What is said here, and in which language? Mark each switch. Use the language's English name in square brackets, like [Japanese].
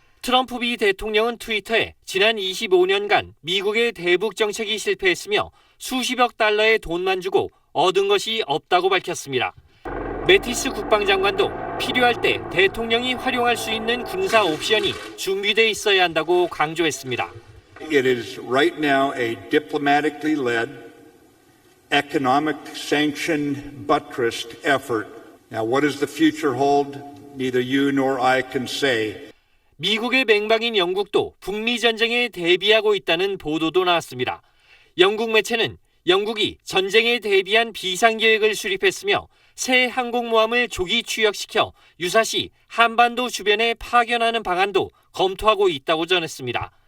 [Korean] 트럼프 미 대통령은 트위터에 지난 25년간 미국의 대북 정책이 실패했으며 수십억 달러의 돈만 주고 얻은 것이 없다고 밝혔습니다. 매티스 국방장관도 필요할 때 대통령이 활용할 수 있는 군사 옵션이 준비돼 있어야 한다고 강조했습니다. [English] It is right now a diplomatically led, economic sanctioned, buttressed effort. Now, what does the future hold? Neither you nor I can say. [Korean] 미국의 맹방인 영국도 북미 전쟁에 대비하고 있다는 보도도 나왔습니다. 영국 매체는 영국이 전쟁에 대비한 비상계획을 수립했으며 새 항공모함을 조기 추역시켜 유사시 한반도 주변에 파견하는 방안도 검토하고 있다고 전했습니다.